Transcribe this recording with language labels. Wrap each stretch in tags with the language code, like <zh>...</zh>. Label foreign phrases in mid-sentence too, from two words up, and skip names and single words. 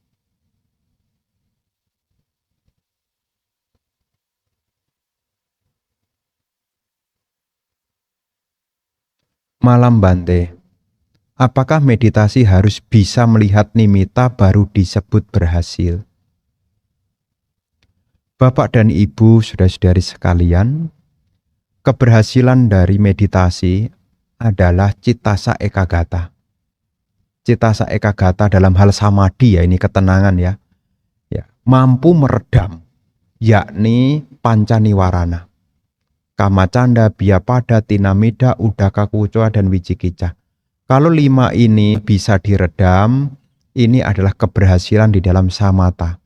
<id>Malam Bante, apakah meditasi harus bisa melihat nimitta baru disebut berhasil? Bapak dan Ibu, saudara-saudari sekalian, keberhasilan dari meditasi adalah</id> <pi>cittasa ekagata. Cittasa ekagata</pi> <id>dalam hal samadhi, ya ini ketenangan, ya. Ya, mampu meredam, yakni</id> <pi>panca niwarana. Kamacanda, Biapada, Tinamida, Udaka Kucoa,</pi> <id>dan Wicikica. Kalau 5 ini bisa diredam, ini adalah keberhasilan di dalam samatha.</id>